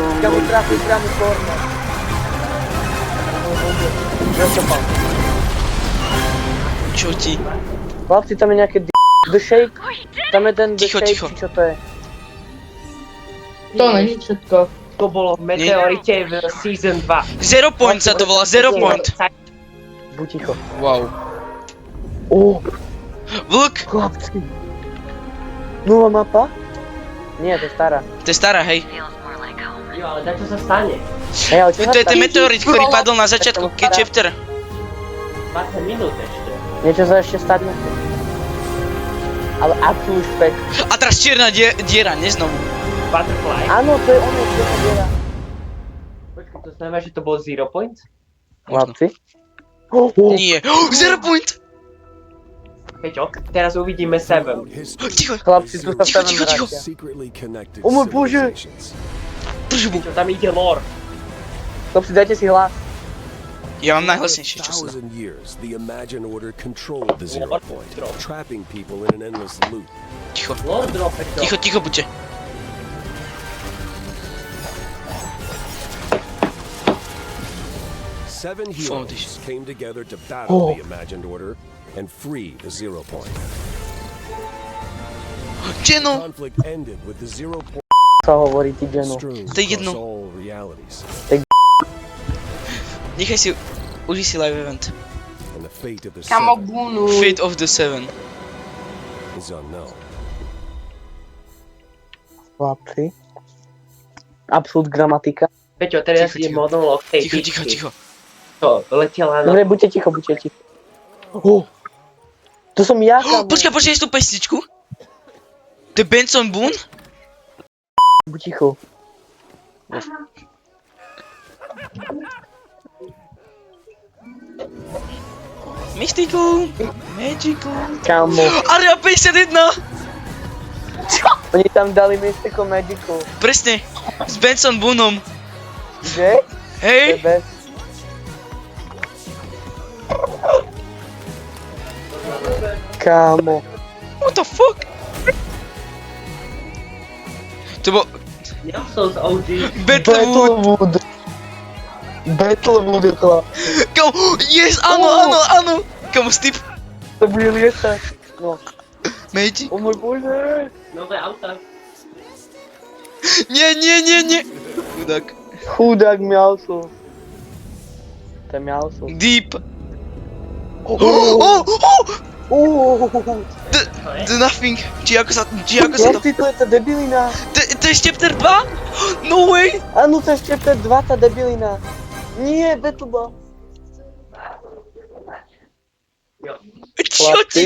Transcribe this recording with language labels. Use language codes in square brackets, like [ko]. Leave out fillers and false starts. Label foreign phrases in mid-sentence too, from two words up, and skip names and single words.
[sk] Kamo, trafil priamo korner. Rozčopal. Čo ti? Chlapci, tam je nejaké The Shake. Tam je ten The Ticho, Shake, ticho. či čo to je? To není všetko. To bolo v Meteorite v Season 2. Zero point sa to volá, zero point. Buď ticho. Wow. Oh, Vlk, chlapci. Nová mapa? Nie, to je stará. to je stará, hej. Jo, ale tak čo sa stane? Hej, ale čo To je ten stane? meteorit, ktorý padol na začiatku chapter. 20 minút ešte. Niečo sa ešte stať musí. Ale absolút špek. A teraz čierna diera, nie znovu. Butterfly. Áno, to je ono, čo sa diera. Počkaj, to znamená, že to bol 0 points? Chlapci. Nie. Zero point! Peťo, teraz uvidíme 7. Ticho, Chlapci, tu sa Ticho, [en] Seven [sk] ticho, ticho. vracia. [en] Secretly connected [sk] Oh môj Bože. [en] civilizations. [sk] držbu. Čo tam ide lore? Chlapci, dajte si hlas. Ja mám [en] For [sk] najhlasnejšie, čo sa dá. [en] 1,000 years, the Imagine Order controlled the Zero Point, trapping people in an endless loop. [sk] Ticho, [en] Lore drop, Peťo. [sk] ticho, buďte. [en] Seven Foolish. heroes came together to battle the Imagined Order and free the Zero Point. [sk] Geno! [en] Conflict ended with the Zero Point [sk] Čo hovorí ty, Geno? [en] strewn [sk] To je jedno. [en] across all realities, [sk] Nechaj si, užij si [en] live event. and the fate of the [sk] Kamo [en] Seven [sk] gunu. [en] Fate of the Seven. is unknown. [sk] Chlapci. Absolút gramatika. Peťo, teraz Ticho, je ticho. monolog tej Ticho, bitky. ticho. Čo, letela na... Dobre, buďte ticho, buďte ticho. To som ja, kamo. Počkaj, počkaj tú pesničku. To je Benson Boone? Buď ticho. Mystical, Magical. Kamo. Area 51! Oni tam dali Mystical Magical. Presne, s Benson Boonom. Že? To je Hej! bez. Kámo. [en] What the fuck? [sk] To bol Nelson's OG. Battlewood. Battlewood je chlap. Kamo, yes, áno, áno. Kamo, Steve. To bude lietať. No. Magic. O môj Bože. Nové auta. Nie. Chudák. Chudák Miausov. To je Miausov. Deep. Oh. The Nothing. Či ako sa to... Chlapci, to je tá debilina. To je chapter 2? [en] No way. [sk] Áno, to je chapter 2, tá debilina. Nie, Battleball. Čo ti?